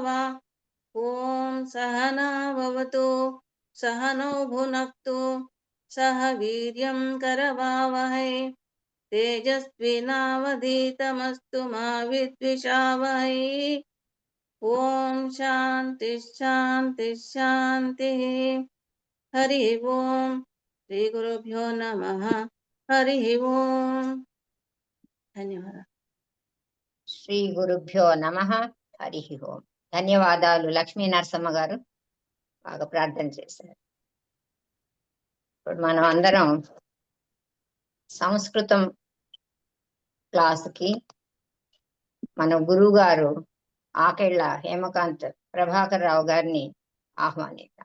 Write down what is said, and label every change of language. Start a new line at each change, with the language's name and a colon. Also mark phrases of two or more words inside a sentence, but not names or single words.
Sanskrit: ओम सहना भवतु सहनौ भुनक्तु सह वीर्यं करवावहै तेजस्विनावधीतमस्तु मा विद्विषावहै. ओम शांति शांति शांतिः. हरि ओम. श्री गुरुभ्यो नमः. हरि ओम.
Telugu: ధన్యవాదాలు.
Sanskrit: శ్రీ గురుభ్యో నమః. హరి ఓం.
Telugu: ధన్యవాదాలు లక్ష్మీ నరసమ్మ గారు, బాగా ప్రార్థన చేశారు. ఇప్పుడు మనం అందరం సంస్కృతం క్లాసుకి మన గురువు గారు ఆకెళ్ళ హేమకాంత్ ప్రభాకర్ రావు గారిని ఆహ్వానిద్దాం.